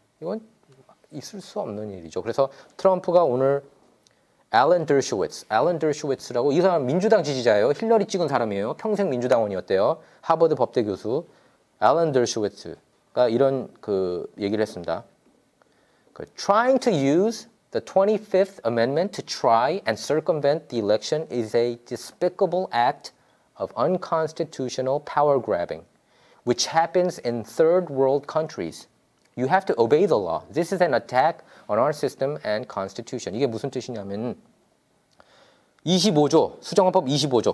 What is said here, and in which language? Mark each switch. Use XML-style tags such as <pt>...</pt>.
<ko>이건 있을 수 없는 일이죠. 그래서 트럼프가 오늘 앨런 더슈위츠라고 이 사람 민주당 지지자예요. 힐러리 찍은 사람이에요. 평생 민주당원이었대요. 하버드 법대 교수 앨런 더슈위츠가 이런 그 얘기를 했습니다.</ko> <en>Trying to use the 25th Amendment to try and circumvent the election is a despicable act of unconstitutional power grabbing, which happens in third world countries. You have to obey the law. This is an attack on our system and constitution.</en> <ko>이게 무슨 뜻이냐면 25조, 수정헌법 25조.</ko>